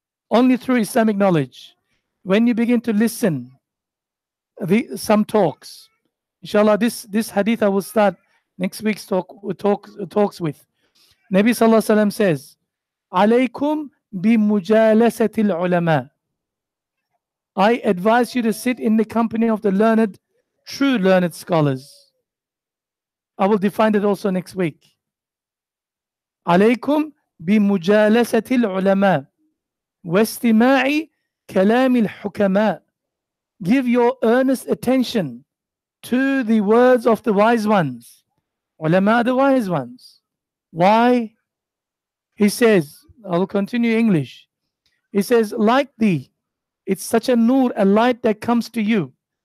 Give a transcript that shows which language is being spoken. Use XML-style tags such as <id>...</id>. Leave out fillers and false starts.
<en>Only through Islamic knowledge, when you begin to listen, some talks, inshallah, this hadith I will start next week's talks with. Nabi Sallallahu Alaihi Wasallam says,</en> <ar>"Alaykum bi mujalasatil ulama."</ar> <en>I advise you to sit in the company of the learned, true learned scholars. I will define it also next week.</en> <ar>عليكم بمجالسة العلماء واستماع كلام الحكماء.</ar> <en>Give your earnest attention to the words of the wise ones. Ulama, the wise ones. Why? He says, I will continue English. He says, like thee, it's such a nur, a light that comes to you.</en>